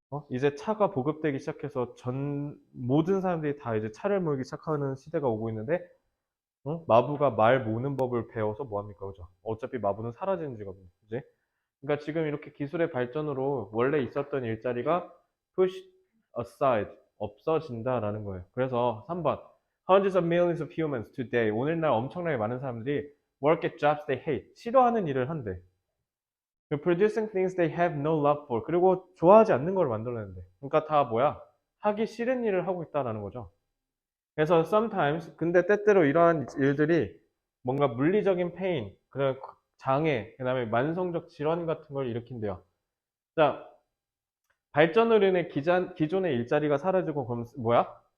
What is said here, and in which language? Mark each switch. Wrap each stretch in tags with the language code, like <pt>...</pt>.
<ko>이제 차가 보급되기 시작해서 모든 사람들이 다 이제 차를 몰기 시작하는 시대가 오고 있는데, 마부가 말 모는 법을 배워서 뭐합니까? 그죠? 어차피 마부는 사라지는 직업이에요. 그지? 그러니까 지금 이렇게 기술의 발전으로 원래 있었던 일자리가</ko> <en>push aside,</en> <ko>없어진다라는 거예요. 그래서 3번.</ko> <en>Hundreds of millions of humans today.</en> <ko>오늘날 엄청나게 많은 사람들이</ko> <en>work at jobs they hate.</en> <ko>싫어하는 일을 한대.</ko> <en>Producing things they have no love for.</en> <ko>그리고 좋아하지 않는 걸 만들어내는데. 그러니까 다 뭐야? 하기 싫은 일을 하고 있다라는 거죠. 그래서 sometimes, 근데 때때로 이러한 일들이 뭔가 물리적인 페인, 그다음에 장애, 그다음에 만성적 질환 같은 걸 일으킨대요. 자, 발전으로 인해 기존의 일자리가 사라지고 그럼 뭐야?</ko>